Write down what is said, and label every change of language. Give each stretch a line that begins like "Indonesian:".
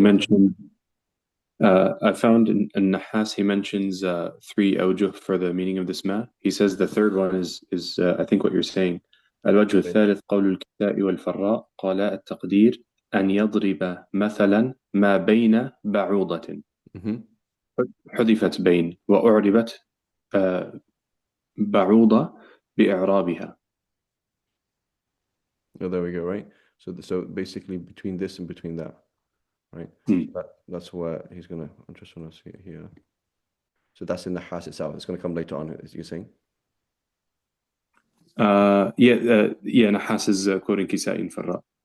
English: mentioned, I found in Nahas, he mentions three awjuh for the meaning of this ma. He says the third one is I think what you're saying.
Arabic: الوجه الثالث قول الكساء والفراء قال التقدير أن يضرب مثلا ما بين بعوضة حذفت بين وأعربت بعوضة بإعرابها.
English: Oh, there we go, right? So basically between this and between that, right? That's where he's gonna. I just want to see it here. So that's in the has itself. It's gonna come later on, as you're saying. Yeah, Nahas is quoting Kisai in Farra.